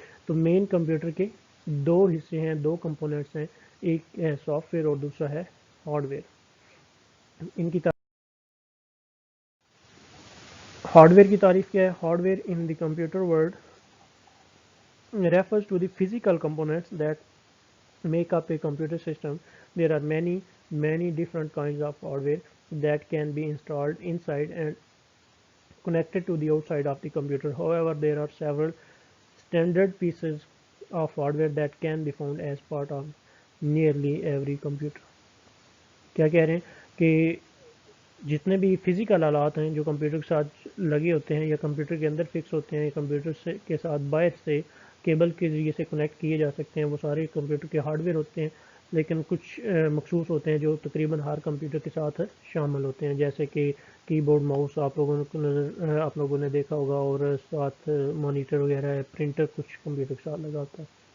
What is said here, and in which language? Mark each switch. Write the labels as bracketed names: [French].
[Urdu] تو مین کمپیوٹر کے دو حصے ہیں، دو کمپوننٹس ہیں، ایک ہے سافٹ ویئر اور دوسرا ہے ہارڈ ویئر. ان کی ہارڈ ویئر کی تعریف کیا ہے؟ [English] Hardware in the computer world refers to the physical components that make up a computer system. There are many different kinds of hardware that can be installed inside and connected to the outside of the computer. However, there are several standard pieces of hardware that can be found as part of nearly every computer. [Urdu] کیا کہہ رہے ہیں کہ جتنے بھی physical آلات ہیں جو کمپیوٹر کے ساتھ لگے ہوتے ہیں یا کمپیوٹر کے اندر فکس ہوتے ہیں یا کمپیوٹر کے ساتھ باہر سے کیبل کے ذریعے سے کنیکٹ کیے جا سکتے ہیں، وہ سارے کمپیوٹر کے ہارڈ ویئر ہوتے ہیں. لیکن کچھ مخصوص ہوتے ہیں جو تقریباً ہر کمپیوٹر کے ساتھ شامل ہوتے ہیں، جیسے کہ کی بورڈ، ماؤس آپ لوگوں نے دیکھا ہوگا، اور ساتھ مانیٹر وغیرہ ہے، پرنٹر کچھ کمپیوٹر کے ساتھ لگا ہوتا ہے.